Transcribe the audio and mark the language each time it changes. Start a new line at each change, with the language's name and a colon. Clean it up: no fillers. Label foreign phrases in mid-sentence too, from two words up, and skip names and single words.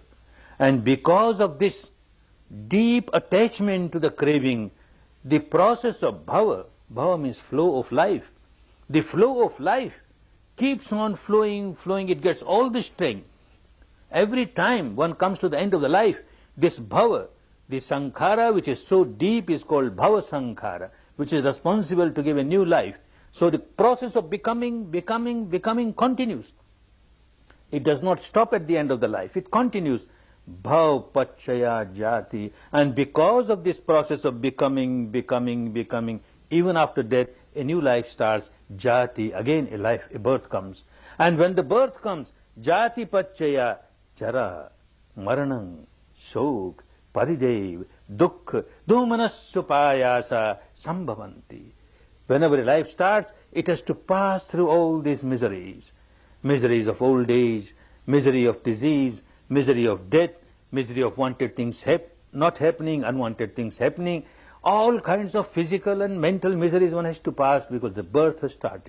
English: And because of this deep attachment to the craving, the process of bhava, bhava means flow of life, the flow of life keeps on flowing, it gets all the strength. Every time one comes to the end of the life, this bhava, the sankhara which is so deep is called
Pali: bhava sankhara,
English: which is responsible to give a new life. So the process of becoming continues. It does not stop at the end of the life, it continues.
Pali: Bhav Pachaya Jati.
English: And because of this process of becoming, even after death, a new life starts. Jati, again a birth comes. And when the birth comes,
Pali: Jati Pachaya Jara, Maranang, Shok, Paridev, Dukh, Dhumanasupayasa, Sambhavanti.
English: Whenever a life starts, it has to pass through all these miseries. Miseries of old age, misery of disease, misery of death, misery of wanted things not happening, unwanted things happening, all kinds of physical and mental miseries one has to pass because the birth has started.